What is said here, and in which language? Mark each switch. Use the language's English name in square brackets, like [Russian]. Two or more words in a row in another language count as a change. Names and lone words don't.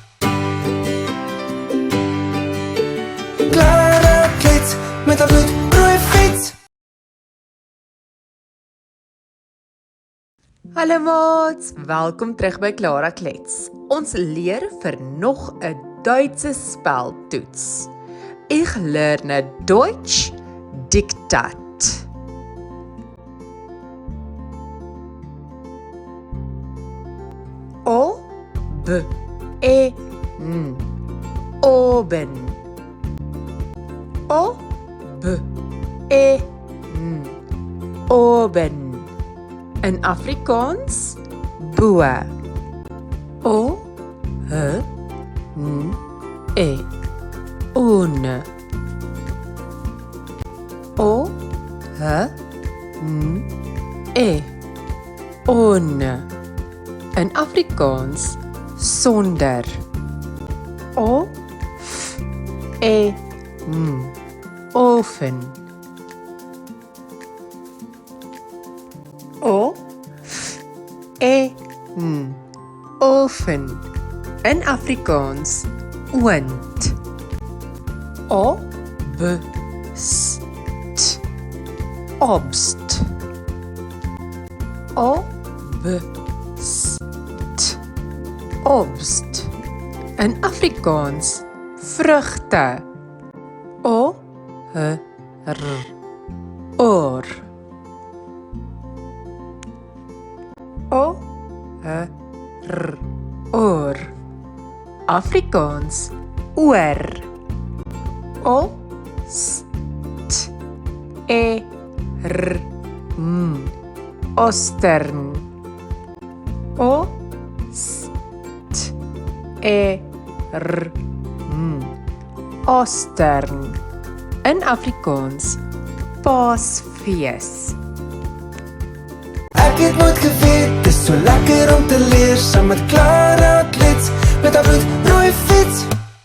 [Afrikaans] Clara Klets met haar bloedrooi fiets. Hallo maats, welkom terug by Clara Klets. Ons leer vir nog 'n Duitse speltoets. [German] Ich lerne Deutsch Diktat. O, B, E, N. Oben. O, B, E, N. [Afrikaans] Oben. In Afrikaans, bo. [German] O, H, N, E. Ohne. O, H, N, E. [Afrikaans] Ohne. In Afrikaans, sonder. [German] O, F, E, N. Oven. O, F, E, N. [Afrikaans] Oven. In Afrikaans, oond. [German] O, B, S, T. Obst. O, B, S, T. Obst. [Afrikaans] In Afrikaans, vrugte. [German] O, H, R. Oor. O, H, R. [Afrikaans] Oor. Afrikaans, oor. [German] O, S, T, E, R, N. Ostern. O, S, T, E, R, N. Ostern. [Afrikaans] In Afrikaans, Paasfees. Ek het nooit geweet, dis so lekker om te leer saam met Clara Klets met haar bloedrooi fiets.